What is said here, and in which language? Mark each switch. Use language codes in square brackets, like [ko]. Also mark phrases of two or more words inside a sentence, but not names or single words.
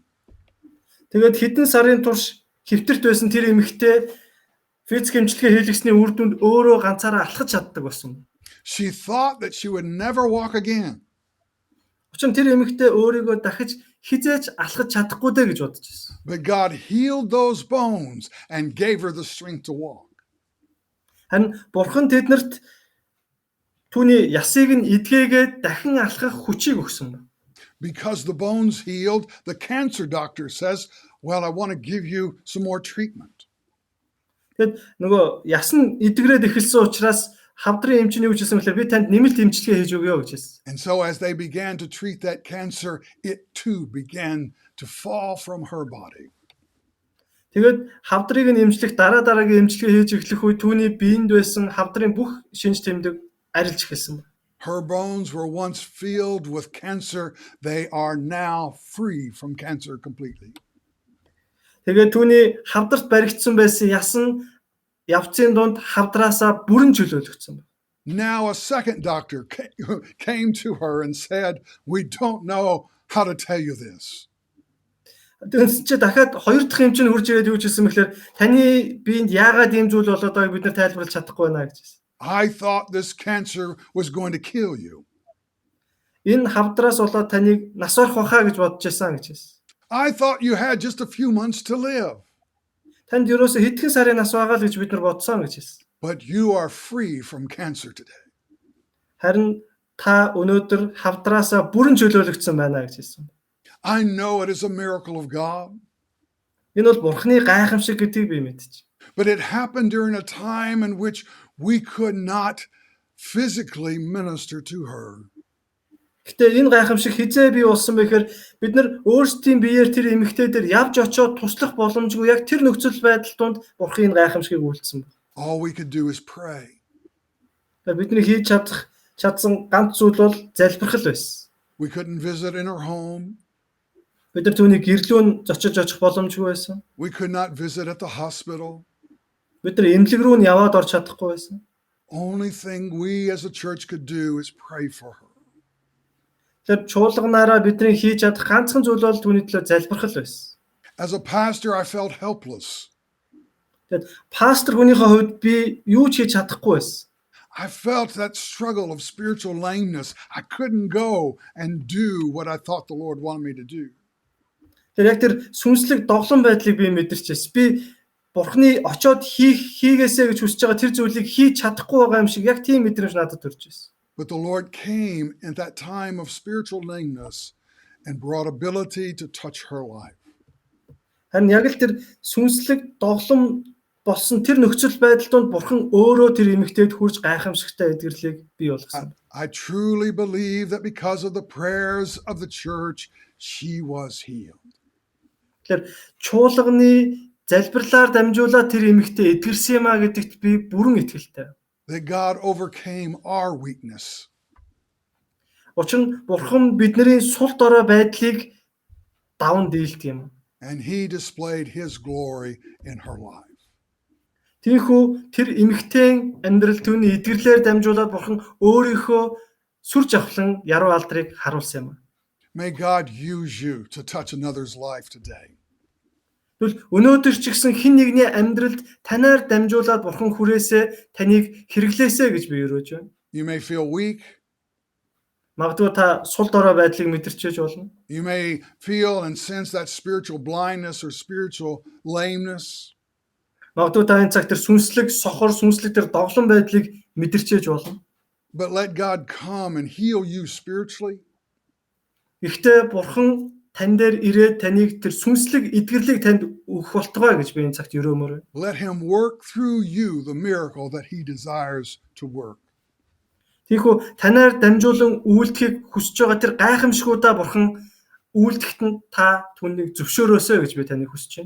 [mn] Тэгээд хэдэн сарын турш хэвтэрт байсан тэр эмэгтэй физик эмчилгээ хийлгэсний үр дүнд өөрөө ганцаараа алхаж чаддаг болсон. [en] She thought that she would never walk again. [mn] Учир нь тэр эмэгтэй өөрийгөө дахиж хизээж алхаж чадахгүй дээ гэж бодож байсан. [en] But God healed those bones and gave her the strength to walk. [mn] Харин бурхан тэднэрт түүний ясыг нь эдгээгээд дахин алхах хүчийг өгсөн байна. [en] Because the bones healed, the cancer doctor says, well, I want to give you some more treatment. [mn] Тэгэд нөгөө яс нь эдгрээд эхэлсэн учраас хавдрын эмчний юу гэсэн мэхээр би танд нэмэлт эмчилгээ хийж өгье гэж хэлсэн. [en] And so as they began to treat that cancer, it too began to fall from her body. [mn] Тэгээд хавдрыг нь эмчлэх дараагийн эмчилгээ хийж эхлэх үе түүний биед байсан хавдрын бүх шинж тэмдэг арилж эхэлсэн. [en] Her bones were once filled with cancer. They are now free from cancer completely. [mn] Тэгээд түүний хавдарт баригдсан байсан яс нь явцын дунд хавдраасаа бүрэн чөлөөлөгдсөн. [en] Now a second doctor came to her and said, we don't know how to tell you this. [mn] Тэгсэн чи дахиад хоёр дахь эмч нь хурж ирээд юу гэсэн мэхээр таны биед яагаад ийм зүйл болоод байгааг бид нар тайлбарлаж чадахгүй байна гэж хэлсэн. [en] I thought this cancer was going to kill you. [mn] Энэ хавдраас болоод таныг нас орох байхаа гэж бодож байсан гэж хэлсэн. [en] I thought you had just a few months to live. [mn] Танд ерөөсө хэдхэн сарын нас байгаа л гэж бид нар бодсон гэж хэлсэн. [en] But you are free from cancer today. [mn] Харин та өнөөдөр хавдраасаа бүрэн чөлөөлөгдсөн байна гэж хэлсэн. [en] I know it is a miracle of God. [mn] Энэ бол Бурхны гайхамшиг гэдгийг би мэдчих. [en] But it happened during a time in which we could not physically minister to her. [mn] Гэтэ энэ гайхамшиг хизээ бий болсон бэхээр бид нар өөрсдийн биеэр тэр эмэгтэй дээр явж очиод туслах боломжгүй яг тэр нөхцөл байдал донд Бурхан энэ гайхамшигыг үйлдсэн байна. [en] All we could do is pray. [mn] Бидний хийж чадсан ганц зүйл бол залбирах л байсан. [en] We couldn't visit in her home. [mn] Бид нар түүний гэрлүүн зочиж очих боломжгүй байсан. [en] We could not visit at the hospital. [mn] Бид нар эмнэлэг рүү нь яваад орж чадахгүй байсан. [en] Only thing we as a church could do is pray for her. [mn] Тэр чуулганаараа бидний хийж чадах ганцхан зүйл бол түүний төлөө залбирах л байсан. [en] As a pastor, I felt helpless. [mn] Тэгэд пастор хүнийхээ хувьд би юу ч хийж чадахгүй байсан. [en] I felt that struggle of spiritual lameness. I couldn't go and do what I thought the Lord wanted me to do. [mn] Тэр яг тэр сүнслэг доглон байдлыг би мэдэрчээс. Би Бурхны очоод хийгээсэ гэж хүсэж байгаа тэр зүйлийг хийж чадахгүй байгаа юм шиг яг тийм мэдрэмж надад төрж байсан. [en] But the Lord came in that time of spiritual lameness and brought ability to touch her life. [mn] Харин яг л тэр сүнслэг доглон болсон тэр нөхцөл байдал донд Бурхан өөрөө тэр эмэгтэйд хурж гайхамшигтай эдгэрлийг бий болгосон. [en] I truly believe that because of the prayers of the church, she was healed. [mn] Тэгэхээр чуулганы залбирлаар дамжуулаад тэр эмэгтэй эдгэрсэн юм а гэдэгт би бүрэн итгэлтэй. [en] That God overcame our weakness. [mn] Учир нь Бурхан бидний сул дорой байдлыг даван дийлдэг юм. [en] And he displayed his glory in her life. [mn] Тийхүү тэр эмэгтэйн амьдрал түүний эдгэрлээр дамжуулаад Бурхан өөрийнхөө сүр жавхлан яруу алдрыг харуулсан юм. [en] May God use you to touch another's life today. [mn] Тэгвэл өнөөдөр ч гэсэн хэн нэгний амьдралд танаар дамжуулаад Бурхан хүрээсээ таныг хэрэглээсэ гэж би өрөөж байна. [en] You may feel weak. [mn] Магадгүй та сул дорой байдлыг мэдэрчээж болно. [en] You may feel and sense that spiritual blindness or spiritual lameness. [mn] Магадгүй та энэ цаг тэр сүнслэг сохор, сүнслэг тэр доглон байдлыг мэдэрчээж болно. [en] But let God come and heal you spiritually. [mn] Гэхдээ Бурхан тань дээр ирээд таныг тэр сүнслэг эдгэрлийг танд өгөх болтугай гэж би энэ цагт өрөмөр. [en] Let him work through you the miracle that he desires to work. [mn] Тийхүү танаар дамжуулан үйлдэхийг хүсэж байгаа тэр гайхамшгуудаа Бурхан үйлдэхт нь та түүнийг зөвшөөрөөсэй гэж би таныг хүсэж байна.